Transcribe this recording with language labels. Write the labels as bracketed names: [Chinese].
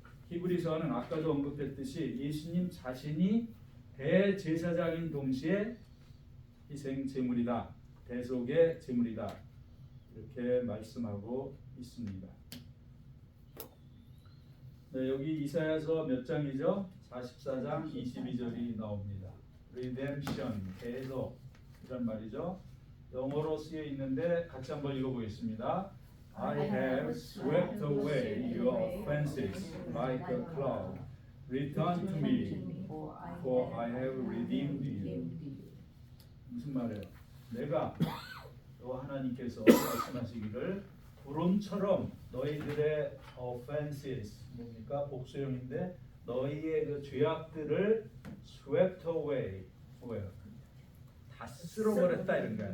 [Korean] 히브리서는 아까도 언급했듯이 예수님 자신이 대제사장인 동시에 희생 제물이다, 대속의 제물이다 이렇게 말씀하고 있습니다. 네, 여기 이사야서 몇 장이죠? 44장 22절이 나옵니다. Redemption, 대속 이런 말이죠. 영어로 쓰여 있는데 같이 한번 읽어보겠습니다. [English] I have swept away your offenses like a cloud. Return to me, for I have redeemed you. [Korean] 무슨 말이에요? 내가 또 하나님께서 말씀하시기를 구름처럼 너희들의 offenses 뭡니까? 복수형인데 너희의 그 죄악들을 [English] swept away, [Korean] 다 쓸어버렸다 이런 거야.